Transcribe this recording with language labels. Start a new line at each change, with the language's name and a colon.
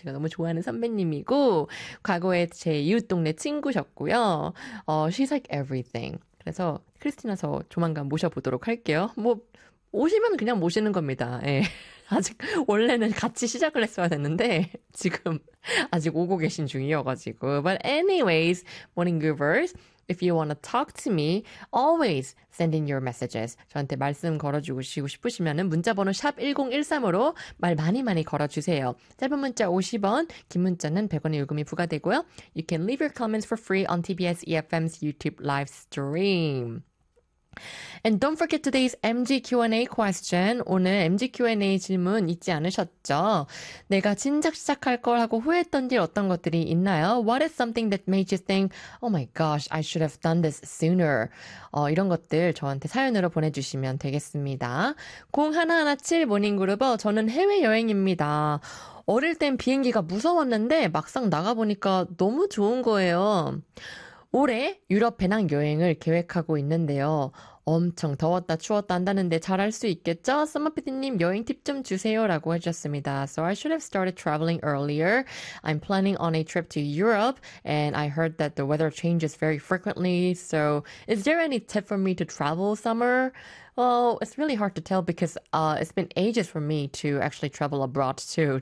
Korean: 제가 너무 좋아하는 선배님이고, 과거에 제 이웃 동네 친구셨고요.
English: She's like everything.
Korean: 그래서, 크리스티나서 조만간 모셔보도록 할게요. 뭐, 오시면 그냥 모시는 겁니다. 예. 아직, 원래는 같이 시작을 했어야 됐는데, 지금, 아직 오고 계신 중이어가지고.
English: But anyways, morning goobers. If you want to talk to me, always send in your messages.
Korean: 저한테 말씀 걸어주시고 싶으시면 문자번호 샵1013으로 말 많이 많이 걸어주세요. 짧은 문자 50원, 긴 문자는 100원의 요금이 부과되고요.
English: You can leave your comments for free on TBS EFM's YouTube live stream. And don't forget today's MG Q&A question.
Korean: 오늘 MG Q&A 질문 잊지 않으셨죠? 내가 진작 시작할 걸 하고 후회했던 일 어떤 것들이 있나요?
English: What is something that made you think, oh my gosh, I should have done this sooner?
Korean: 이런 것들 저한테 사연으로 보내주시면 되겠습니다. 0117 모닝그룹어, 저는 해외여행입니다. 어릴 땐 비행기가 무서웠는데 막상 나가보니까 너무 좋은 거예요. 올해 유럽 배낭여행을 계획하고 있는데요. 엄청 더웠다 추웠다 한다는데 잘할 수 있겠죠? 썸머피디님 여행 팁좀 주세요 라고 해주셨습니다.
English: So I should have started traveling earlier. I'm planning on a trip to Europe and I heard that the weather changes very frequently. So is there any tip for me to travel summer? Well, it's really hard to tell because it's been ages for me to actually travel abroad too.